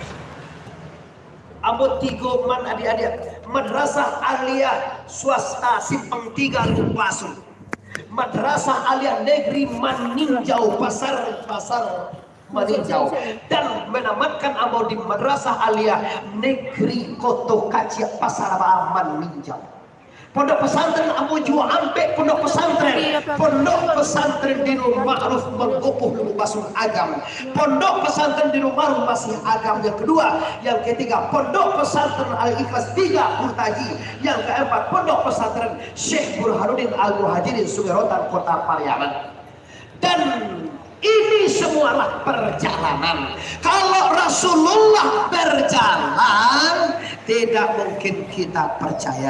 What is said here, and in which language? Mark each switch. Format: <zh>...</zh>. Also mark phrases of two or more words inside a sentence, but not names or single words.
<id>Ambot tigo man adik-adik madrasah aliyah swasta Simpang 3 Lumpasun, madrasah aliyah negeri Maninjau pasar Maninjau, dan menamatkan ambot di madrasah aliyah negeri Koto Kacia pasar Maninjau. Pondok pesantren Abu Jua Ampek, pondok pesantren di Rumah Ma'ruf Mengukuh Lubasun Agam, pondok pesantren di Rumah masih Agam yang kedua, yang ketiga pondok pesantren Al-Ikhlas 3 Kurtaji, yang keempat pondok pesantren Syekh Burhanuddin Al-Muhajirin Sugirotan Kota Pariaman. Dan ini semualah perjalanan. Kalau Rasulullah berjalan, tidak mungkin kita percaya.</id>